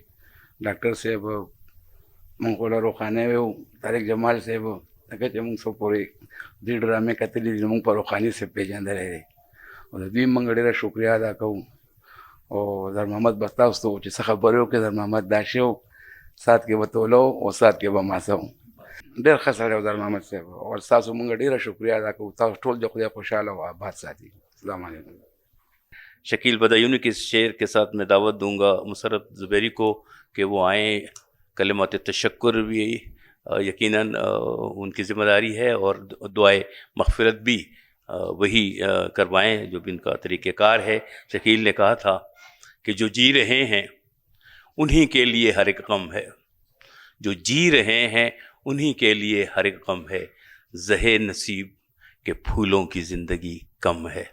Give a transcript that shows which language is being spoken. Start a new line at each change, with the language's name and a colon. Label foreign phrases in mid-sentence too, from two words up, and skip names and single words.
Pashto: ډاکټر صاحب موږ خو له روخانۍ وو، طارق جمال صاحب لکه چې موږ څو پورې دوی ډرامې کتلي دي، موږ په روخاني صاحب پېژندلی دی او د دوی موږ ډېره شکریه ادا کوو. او در محمد به تاسو ته چې څه خبرې وکړې در محمد دا شی و، سات کې به توله او سات کې به ماسه و. ډېر ښه سړی و در محمد صاحب او ستاسو موږ ډېره شکریه ادا کوو. تاسو ټول د خدای خوشحاله او آباد ساتي.
Arabic: السلام علیکم.
Urdu: شکیل بدایونی کے اس شعر کے ساتھ میں دعوت دوں گا مسرت زبیری کو کہ وہ آئیں. کلمات تشکر بھی یقیناً ان کی ذمہ داری ہے اور دعائے مغفرت بھی وہی کروائیں جو بھی ان کا طریقہ کار ہے. شکیل نے کہا تھا کہ جو جی رہے ہیں انہی کے لیے ہر ایک غم ہے، جو جی رہے ہیں انہی کے لیے ہر ایک غم ہے، زہے نصیب کے پھولوں کی زندگی کم ہے.